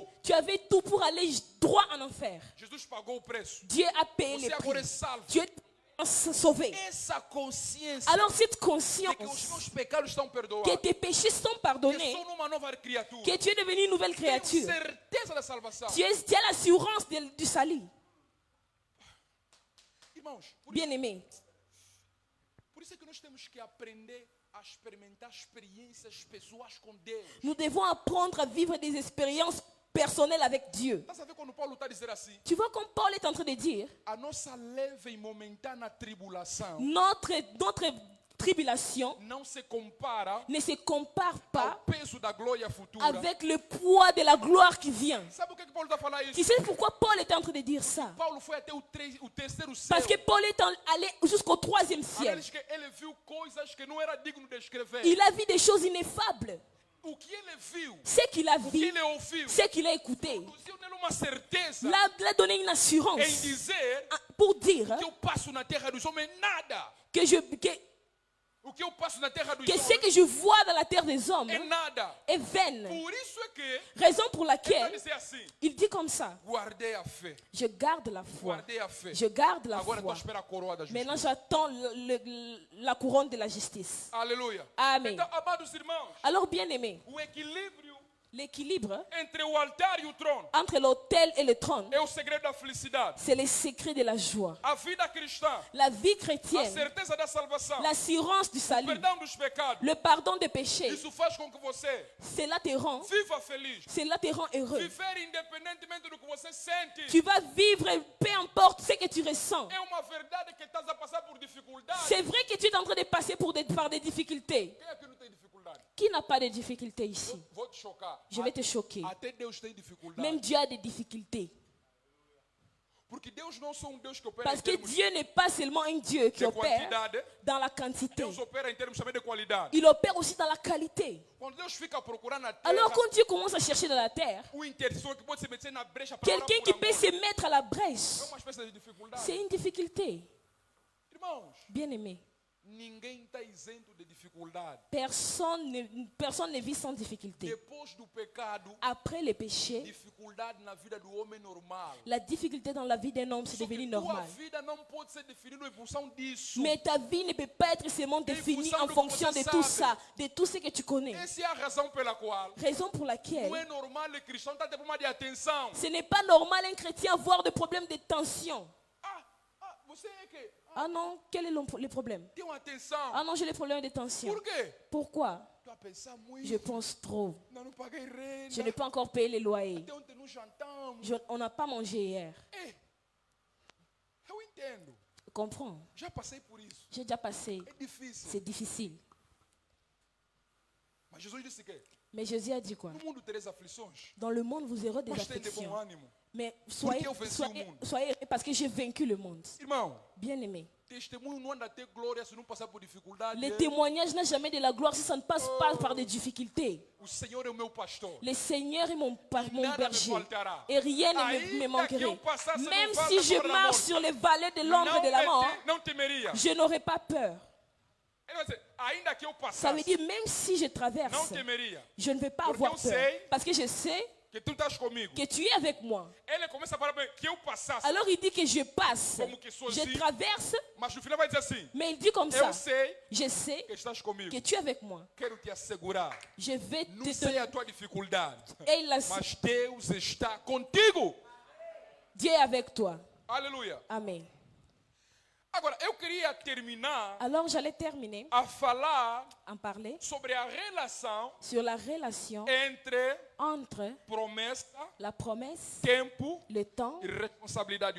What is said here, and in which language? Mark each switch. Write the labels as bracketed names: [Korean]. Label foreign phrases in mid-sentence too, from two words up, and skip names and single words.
[French] Tu avais tout pour aller droit en enfer. [Portuguese] Jesus pagou o preço. [French] Dieu a payé [Portuguese] Você [French] le [Portuguese] agora é [French] prix. [Portuguese] salvo. [French] Tu es sauvé. [Portuguese] Essa consciência [French] Alors cette [Portuguese] de que os [French] conscience [Portuguese] meus pecados estão [French] que [Portuguese] perdoados. [French] tes péchés sont [Portuguese] Que [French] pardonnés, [Portuguese] sou uma nova criatura. [French] que tu es devenu une nouvelle [Portuguese] Tenho [French] créature, [Portuguese] certeza da salvação. [French] tu as l'assurance du salut. [Portuguese] Irmãos, [French] Bien-aimé, [Portuguese] por isso é que nós temos que aprender a experimentar experiências pessoais com Deus. [French] nous devons apprendre à vivre des expériences personnelles avec Dieu. [Portuguese] Tá sabendo quando Paulo está a dizer assim? [French] Tu vois comme Paul est en train de dire, [Portuguese] A nossa leve e momentânea tribulação [French] notre tribulation [Portuguese] não se compara [French] ne se compare [Portuguese] ao [French] pas [Portuguese] peso da glória futura. [French] avec le poids de la gloire qui vient. [Portuguese] Sabe o que Paulo está a falar [French] Tu [Portuguese] isso? [French] sais pourquoi Paul est en train de dire ça? [Portuguese] Paulo foi até o terceiro céu. [French] Parce que Paul est allé jusqu'au troisième ciel. [Portuguese] Ele diz que ele viu coisas que não era digno de escrever. [French] Il a vu des choses ineffables. [Portuguese] O que ele viu, [French] Ce qu'il a [Portuguese] o que [French] vu, [Portuguese] ele ouviu, [French] ce qu'il a écouté, [Portuguese] produziu nele uma certeza [French] l'a donné une [Portuguese] em [French] assurance [Portuguese] dizer [French] pour dire [Portuguese] que eu passo na terra dos homens nada. [French] que, [Portuguese] O que eu passo na terra dos [French] que ce [Portuguese] homens [French] que je vois dans la terre des hommes [Portuguese] é nada. [French] est vaine. [Portuguese] Por isso é que [French] Raison pour [Portuguese] ele vai [French] laquelle [Portuguese] dizer assim: [French] il dit comme ça, [Portuguese] guardei a fé. [French] je garde la foi. [Portuguese] Guardei a fé. [French] Je garde la [Portuguese] Agora estou à [French] foi. [Portuguese] espera a coroa da [French] Maintenant, [Portuguese] justiça. [French] j'attends la couronne de la justice. [Portuguese] Aleluia. [French] Amen. [Portuguese] Então, amados irmãos, [French] Alors, bien-aimé, [Portuguese] o equilíbrio [French] l'équilibre [Portuguese] entre o altar e o trono [French] entre l'autel et le trône, [Portuguese] é o segredo da felicidade. [French] c'est le secret de la joie. [Portuguese] A vida cristã, [French] La vie [Portuguese] a [French] chrétienne, [Portuguese] certeza da salvação, [French] l'assurance du [Portuguese] o [French] salut, [Portuguese] perdão dos pecados. [French] le pardon des péchés, [Portuguese] Isso faz com que você [French] cela te rend [Portuguese] feliz. [French] heureux. [Portuguese] Viver independentemente do que você sente. [French] Tu vas vivre, peu importe ce que tu ressens. [Portuguese] É uma verdade que estás a passar por dificuldade. [French] C'est vrai que tu es en train de passer par des difficultés. [Portuguese] Quem aqui não tem dificuldade? [French] Qui n'a pas de difficultés ici? [Portuguese] Vou te chocar. [French] Je vais te choquer. [Portuguese] Até Deus tem dificuldade. [French] Même Dieu a des difficultés. [Portuguese] Porque Deus não só um Deus que opera [French] Parce [Portuguese] em [French] que [Portuguese] termos [French] Dieu n'est pas seulement un Dieu qui [Portuguese] de [French] opère [Portuguese] quantidade. [French] dans la quantité. [Portuguese] Deus opera em termos também de qualidade. [French] Il opère aussi dans la qualité. [Portuguese] Quando Deus fica procurando na terra, [French] Alors quand Dieu commence à chercher dans la terre, [Portuguese] o intercessor que pode se meter na brecha para orar [French] quelqu'un [Portuguese] por [French] qui [Portuguese] amor, [French] peut se mettre à la [Portuguese] é [French] brèche, [Portuguese] uma espécie de dificuldade. [French] c'est une difficulté. [Portuguese] Irmãos, [French] Bien-aimé, [Portuguese] ninguém está isento de dificuldade. [French] personne ne vit sans difficulté. [Portuguese] Depois do pecado, [French] Après le péché, [Portuguese] dificuldade na vida do homem normal. [French] la difficulté dans la vie d'un homme, c'est [Portuguese] Só que [French] devenu [Portuguese] tua [French] normal. [Portuguese] vida não pode ser definida em função disso. [French] Mais ta vie ne peut pas être seulement définie en fonction de tout ça, de tout ce que tu connais. [Portuguese] Essa é a razão pela qual [French] Raison pour [Portuguese] não é [French] laquelle [Portuguese] normal o cristão estar tendo problema de atenção. [French] ce n'est pas normal un chrétien avoir des problèmes de tension. [Portuguese] Você é que [French] Ah non, quel est le problème? [Portuguese] tem uma atenção. [French] Ah non, j'ai des problèmes de tension. [Portuguese] Por quê? [French] Pourquoi? [Portuguese] Tu a pensar muito. [French] Je pense trop. [Portuguese] Não paguei renda. [French] Je n'ai pas encore payé les loyers. [Portuguese] Até ontem não jantamos. [French] On n'a pas mangé hier. [Portuguese] Eu entendo. [French] Comprends? [Portuguese] Já passei por isso. [French] J'ai déjà passé. [Portuguese] É difícil. [French] C'est difficile. [Portuguese] Mas Jesus disse que [French] Mais Jésus a dit quoi? [Portuguese] no mundo tereis aflições. [French] Dans le monde, vous aurez des [Portuguese] Mas tem de bom [French] afflictions. [Portuguese] ânimo. [French] Mais soyez heureux parce que j'ai vaincu le monde. [Portuguese] Irmão, [French] Bien-aimé, [Portuguese] testemunho não anda a ter glória se não passar por dificuldade. [French] le témoignage n'a jamais de la gloire si ça ne passe pas par des difficultés. [Portuguese] O Senhor é o meu pastor. [French] Le Seigneur est mon [Portuguese] Nada me [French] berger. [Portuguese] faltará. [French] Et rien ne [Portuguese] Ainda [French] me [Portuguese] que [French] manquerait. [Portuguese] eu passasse no [French] Même [Portuguese] vale [French] si [Portuguese] da [French] je [Portuguese] sombra da [French] marche [Portuguese] morte, [French] sur les vallées de l'ombre de la mort, [Portuguese] não temeria. [French] je n'aurai pas peur. [Portuguese] Ele vai dizer, ainda que eu [French] Ça veut [Portuguese] passasse, [French] dire même si je [Portuguese] não [French] traverse, [Portuguese] temeria. [French] je ne vais pas [Portuguese] Porque [French] avoir [Portuguese] eu [French] peur. [Portuguese] sei [French] Parce que je sais [Portuguese] Que tu estás comigo. [French] que tu es avec moi. [Portuguese] Ele começa a falar bem, que eu passasse. [French] Alors il dit que je passe, [Portuguese] Como que sozinho. [French] je traverse, [Portuguese] Mas no final vai dizer assim, [French] mais il dit comme ça, [Portuguese] eu sei [French] je sais [Portuguese] que estás comigo. [French] que tu es avec moi. [Portuguese] Quero te assegurar. [French] Je vais [Portuguese] Não [French] te [Portuguese] sei [French] donner. [Portuguese] a tua dificuldade. [French] Et il a- [Portuguese] Mas Deus está contigo. [French] Dieu est avec toi. [Portuguese] Aleluia. [French] Amen. [Portuguese] Agora, eu queria terminar [French] Alors j'allais terminer [Portuguese] a falar [French] en parler [Portuguese] sobre a relação [French] sur la relation [Portuguese] entre [French] entre [Portuguese] promessa, [French] la promesse, [Portuguese] tempo [French] le temps [Portuguese] e responsabilidade [French] et